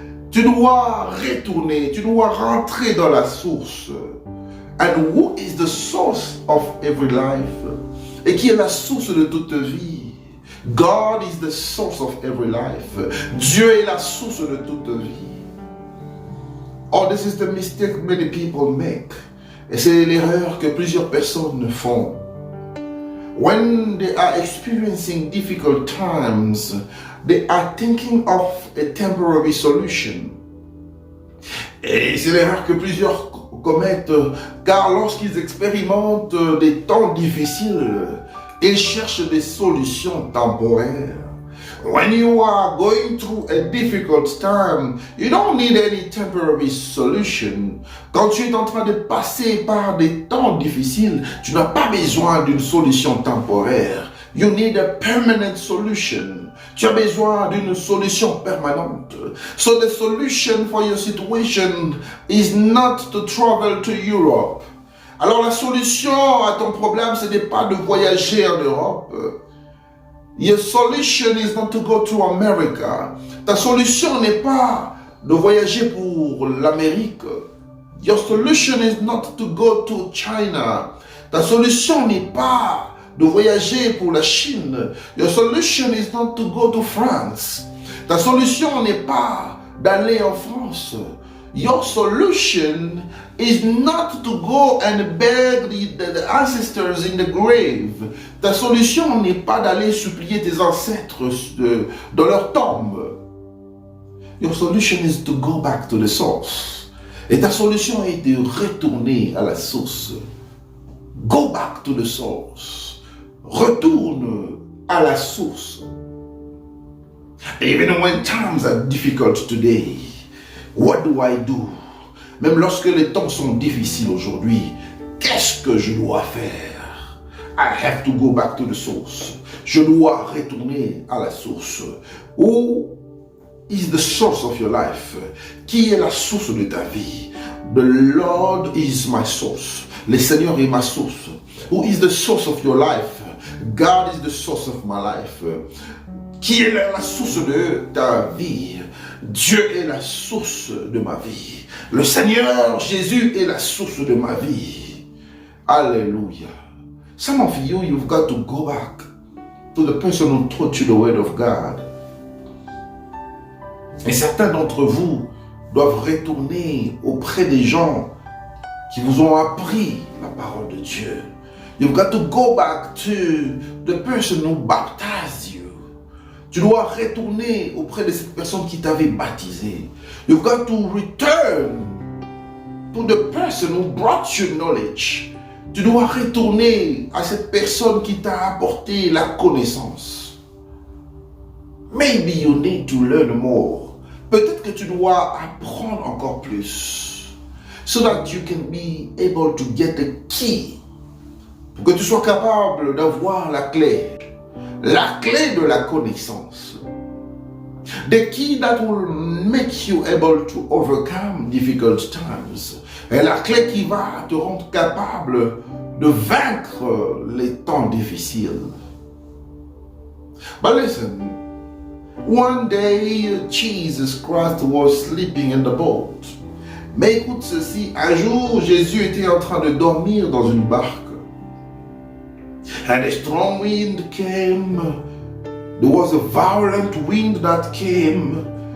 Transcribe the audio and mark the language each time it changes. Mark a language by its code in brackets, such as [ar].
[fr] Tu dois retourner, tu dois rentrer dans la source. [en] And who is the source of every life? [fr] Et qui est la source de toute vie? [en] God is the source of every life. [fr] Dieu est la source de toute vie. [en] Oh, this is the mistake many people make. [fr] Et c'est l'erreur que plusieurs personnes font. [en] When they are experiencing difficult times, they are thinking of a temporary solution. [fr] Et c'est l'erreur que plusieurs commettent, car lorsqu'ils expérimentent des temps difficiles, ils cherchent des solutions temporaires. [en] When you are going through a difficult time, you don't need any temporary solution. [fr] Quand tu es en train de passer par des temps difficiles, tu n'as pas besoin d'une solution temporaire. [en] You need a permanent solution. [fr] Tu as besoin d'une solution permanente. [en] So the solution for your situation is not to travel to Europe. [fr] Alors la solution à ton problème, ce n'est pas de voyager en Europe. [en] Your solution is not to go to America. [fr] Ta solution n'est pas de voyager pour l'Amérique. [en] Your solution is not to go to China. [fr] Ta solution n'est pas de voyager pour la Chine. [en] Your solution is not to go to France. [fr] Ta solution n'est pas d'aller en France. [en] Your solution is not to go and beg the ancestors in the grave. [fr] Ta solution n'est pas d'aller supplier tes ancêtres dans leur tombe. [en] Your solution is to go back to the source. [fr] Et ta solution est de retourner à la source. [en] Go back to the source. [fr] Retourne à la source. [en] Even when times are difficult today, what do I do? [fr] Même lorsque les temps sont difficiles aujourd'hui, qu'est-ce que je dois faire? [en] I have to go back to the source. [fr] Je dois retourner à la source. [en] Who is the source of your life? [fr] Qui est la source de ta vie? [en] The Lord is my source. [fr] Le Seigneur est ma source. [en] Who is the source of your life? God is the source of my life. [fr] Qui est la source de ta vie? Dieu est la source de ma vie. Le Seigneur Jésus est la source de ma vie. Alléluia. [en] Some of you, you've got to go back to the person who taught you the word of God. [fr] Et certains d'entre vous doivent retourner auprès des gens qui vous ont appris la parole de Dieu. [en] You've got to go back to the person who baptized you. [fr] Tu dois retourner auprès de cette personne qui t'avait baptisé. [en] You've got to return to the person who brought you knowledge. [fr] Tu dois retourner à cette personne qui t'a apporté la connaissance. [en] Maybe you need to learn more. [fr] Peut-être que tu dois apprendre encore plus. [en] So that you can be able to get the key. [fr] Pour que tu sois capable d'avoir la clé. La clé de la connaissance. [en] The key that will make you able to overcome difficult times. [fr] Et la clé qui va te rendre capable de vaincre les temps difficiles. [en] But listen, one day Jesus Christ was sleeping in the boat. [fr] Mais écoute ceci, un jour Jésus était en train de dormir dans une barque. [en] And a strong wind came. There was a violent wind that came.